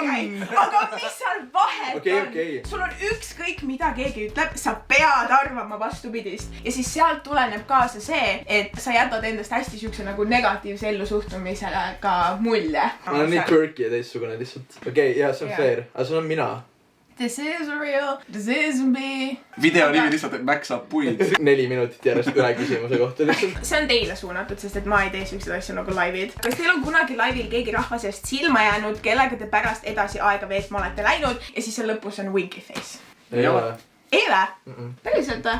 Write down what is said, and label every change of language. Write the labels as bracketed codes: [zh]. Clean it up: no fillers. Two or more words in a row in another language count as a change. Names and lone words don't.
[et] Aga mis seal vahet on? Okay. Sul on ükskõik mida keegi ütleb, sa pead arvama vastupidist. Ja siis sealt tuleneb kaasa see, et sa jätad endast hästi siukse nagu negatiivse ellusuhtumisele ka mulje. Ma olen nii quirky ja teistsugune lihtsalt. Okei, jaa, see on fair. Aga see on mina. [en] This is real, this is me. [et] Video nimi lihtsalt, et Max saab puid. 4 minutit järjest üle küsimuse kohta lihtsalt. See on teile suunatud, sest et ma ei tee siukseid asju nagu laivid. Kas teil on kunagi laivil keegi rahva seest silma jäänud, kellega te pärast edasi aega veetma olete läinud ja siis seal lõpus on [en] winky face? [et] Ei ole. Ei ole? Päriselt või?